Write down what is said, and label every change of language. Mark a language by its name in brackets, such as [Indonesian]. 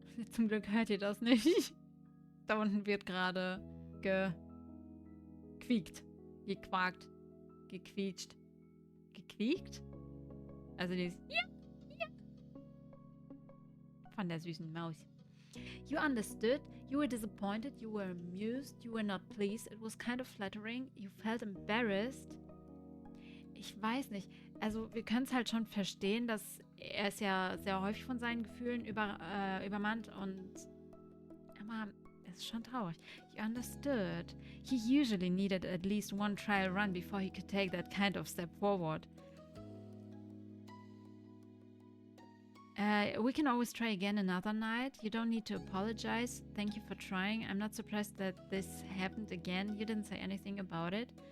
[German] Zum Glück hört ihr das nicht. Da unten wird gerade gequiekt, gequakt, gequietscht, gequiekt. Also dieses ja von der süßen Maus. [English] You understood, you were disappointed, you were amused, you were not pleased, it was kind of flattering, you felt embarrassed. [German] Ich weiß nicht, also wir können es halt schon verstehen, dass er ist ja sehr häufig von seinen Gefühlen übermannt aber es ist schon traurig. [English] You understood. He usually needed at least one trial run before he could take that kind of step forward. We can always try again another night. You don't need to apologize. Thank you for trying. I'm not surprised that this happened again. You didn't say anything about it.